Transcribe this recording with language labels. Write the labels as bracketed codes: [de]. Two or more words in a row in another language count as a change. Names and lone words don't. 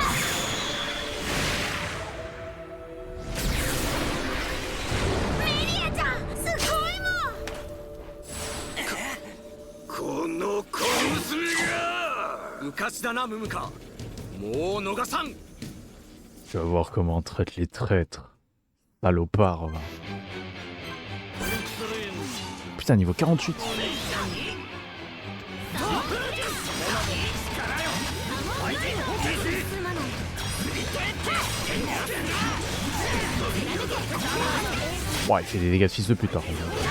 [ja] メリアちゃん、すごいもん。この小娘が。うかしだな、ムムか。もう逃さん。 [fr] Tu vas voir comment on traite les traîtres. Salopard. Va. Putain, niveau 48. Ouais, il fait des dégâts de fils de pute par contre.